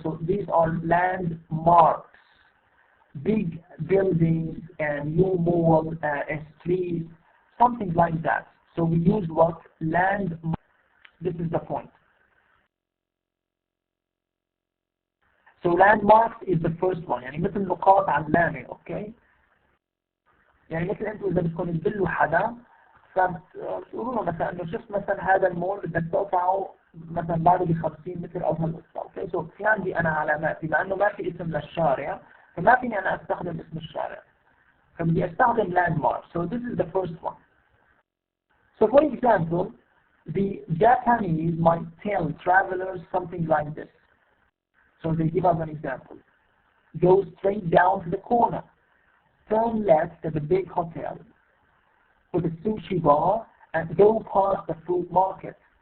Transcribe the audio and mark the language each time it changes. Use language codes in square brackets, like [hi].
[en] So these are landmarks. Big buildings, a new mall, a street, something like that. So we use what? Landmarks. This is the point. So landmarks is the first one. [ar] يعني مثل نقاط علامة، okay? يعني مثل أنتوا إذا بدكم تدلوا حدا فبتقولوا له مثلا إنه شفت مثلا هذا المول بدك تقطعه مثلا بعده ب50 متر أو هالقصة، okay? So في عندي أنا علامات، بما إنه ما في اسم للشارع فما فيني أنا أستخدم اسم الشارع، فبدي أستخدم landmark. [en] So this is the first one. So for example, the Japanese might tell travelers something like this. So they give us an example. Go straight down to the corner. Turn left at the big hotel. for the sushi bar and go past the fruit market.